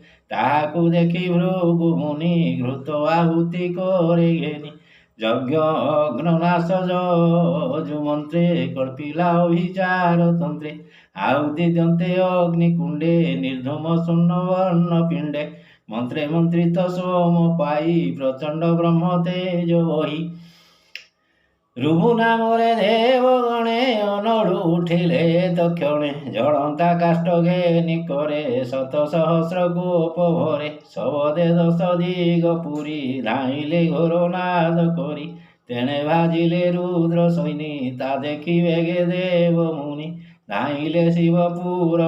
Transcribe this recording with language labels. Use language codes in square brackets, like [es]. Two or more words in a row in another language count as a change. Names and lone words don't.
[or] ତାହାକୁ ଦେଖି ଭୃଗୁ ମୁନି ଘୃତ ଆହୁତି করে ଘେନି ଯଜ୍ଞ ଅଗ୍ନନାଶ ଯଜୁ ମନ୍ତ୍ରେ କଳ୍ପିଲା ଅଭିଚାର ତନ୍ତ୍ରେ ଆହୁତି ଦନ୍ତେ ଅଗ୍ନିକୁଣ୍ଡେ ନିର୍ଧୂମ ସ୍ୱର୍ଣ୍ଣବର୍ଣ୍ଣ ପିଣ୍ଡେ ମନ୍ତ୍ରେ ମନ୍ତ୍ରିତ ସୋମ ପାଇ ପ୍ରଚଣ୍ଡ ବ୍ରହ୍ମ ତେଜ ବହି ରୁଭୁ ନାମରେ ଦେବଗଣେ ଅନଳୁ ଉଠିଲେ ତକ୍ଷଣେ ଜଳନ୍ତା କାଷ୍ଠ ଘେନି କରେ ଶତ ସହସ୍ର ଗୋପ ଭରେ ଶବଦେ ଦଶ ଦିଗ ପୁରୀ ଧାଇଁଲେ ଘୋର ନାଦ କରି ତେଣେ ଭାଜିଲେ ରୁଦ୍ର ସୈନୀ ତା ଦେଖି ବେଗେ ଦେବ ମୁନି ଧାଇଁଲେ ଶିବପୁର